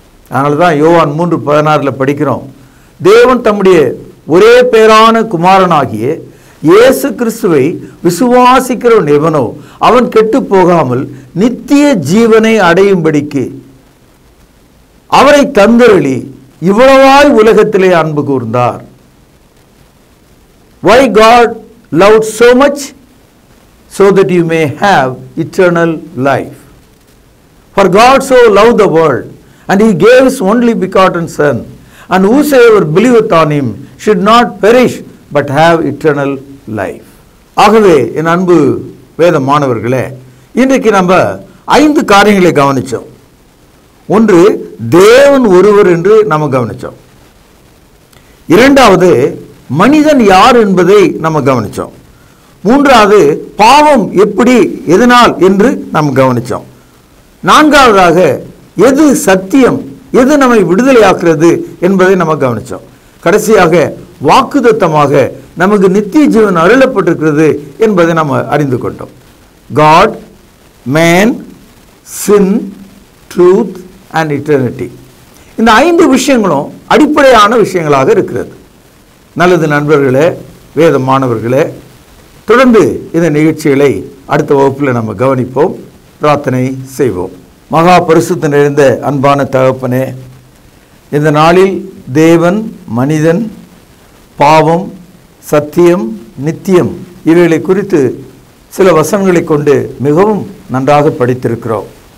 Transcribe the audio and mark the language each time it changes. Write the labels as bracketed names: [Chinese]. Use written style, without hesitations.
[Tamil] அதனால தான் யோவான் 3:16 படிக்கிறோம், தேவன் தம்முடைய ஒரே பேரான குமாரனாகிய இயேசு கிறிஸ்துவை விசுவாசிக்கிறவன் எவனோ அவன் கெட்டு போகாமல் நித்திய ஜீவனை அடையும்படிக்கு அவரை தந்தருளி இவ்வளவாய் உலகத்திலே அன்பு கூர்ந்தார். [English] Why God loved so much? So that you may have eternal life. For God so loved the world, and he gave his only begotten Son, and whosoever believeth on him should not perish but have eternal life. [Tamil] ஆகவே என் அன்பு வேத மாணவர்களே, இன்றைக்கு நம்ம 5 காரியங்களை கவனிச்சோம். ஒன்று, தேவன் ஒருவர் என்று நம்ம கவனிச்சோம். இரண்டாவது, மனிதன் யார் என்பதை நம்ம கவனிச்சோம். மூன்றாவது, பாவம் எப்படி எதனால் என்று நாம் கவனிச்சோம். நான்காவதாக, எது சத்தியம், எது நம்மை விடுதலையாக்குறது என்பதை நம்ம கவனிச்சோம். கடைசியாக வாக்குத்தத்தமாக நமக்கு நித்திய ஜீவன் அருளப்பட்டிருக்கிறது என்பதை நம்ம அறிந்து கொண்டோம். [English] God, man, sin, truth and eternity. [Tamil] இந்த 5 விஷயங்களும் அடிப்படையான விஷயங்களாக இருக்கிறது. நல்லது நண்பர்களே, வேத மாணவர்களே, தொடர்ந்து இந்த நிகழ்ச்சிகளை அடுத்த வகுப்பில் நம்ம கவனிப்போம், பிரார்த்தனை செய்வோம். மகா பரிசுத்த நிறைந்த அன்பான தகப்பனே, இந்த நாளில் தேவன், மனிதன், பாவம், சத்தியம், நித்தியம் இவைகளை குறித்து சில வசனங்களை கொண்டு மிகவும் நன்றாக படித்திருக்கிறோம்.